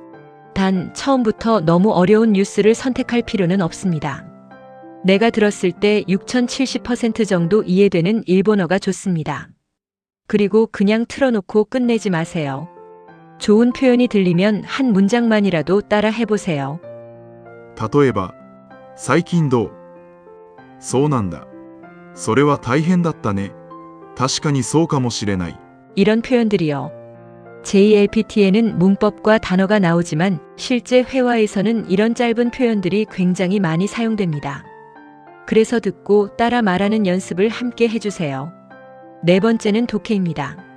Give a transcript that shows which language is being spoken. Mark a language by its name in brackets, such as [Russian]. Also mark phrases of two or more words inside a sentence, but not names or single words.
[Korean] 단 처음부터 너무 어려운 뉴스를 선택할 필요는 없습니다. 내가 들었을 때 6070% 정도 이해되는 일본어가 좋습니다. 그리고 그냥 틀어놓고 끝내지 마세요. 좋은 표현이 들리면 한 문장만이라도 따라 해보세요. [Japanese] 例えば、最近どう？そうなんだ。それは大変だったね。確かにそうかもしれない。 [Korean] 이런 표현들이요. JLPT에는 문법과 단어가 나오지만 실제 회화에서는 이런 짧은 표현들이 굉장히 많이 사용됩니다. 그래서 듣고 따라 말하는 연습을 함께 해주세요. 네 번째는 독해입니다.